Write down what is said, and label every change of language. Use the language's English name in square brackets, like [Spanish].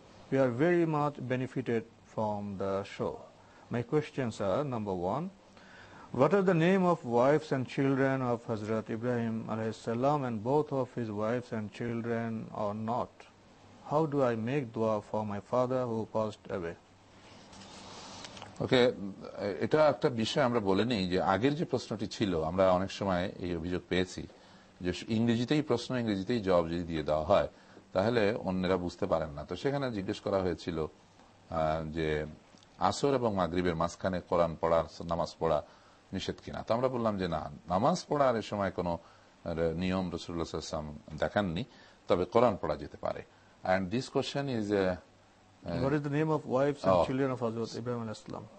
[English] We are very much benefited from the show. My questions are, number one, what are the name of wives and children of Hazrat Ibrahim alayhi salam, and both of his wives and children are not? How do I make dua for my father who passed away? [Bangla] ওকে, এটা একটা বিষয় আমরা বলে নিই যে আগের যে প্রশ্নটি ছিল, আমরা অনেক সময় এই অভিযোগ পেয়েছি যে ইংরেজিতেই প্রশ্ন, ইংরেজিতেই জবাব যদি দিয়ে দেওয়া হয় তাহলে অন্যরা বুঝতে পারেন না। তো সেখানে জিজ্ঞেস করা হয়েছিল যে আসর এবং মাগরিবের মাঝখানে কোরআন পড়া, নামাজ পড়া নিষেধ কিনা। তো আমরা বললাম যে না, নামাজ পড়ার এ সময় কোনো নিয়ম রাসূলুল্লাহ সাল্লাল্লাহু আলাইহি ওয়াসাল্লাম দেখাননি, তবে কোরআন পড়া যেতে পারে। [English] And this question is what is the name of wives and children of Hazrat Ibrahim alayhis salam?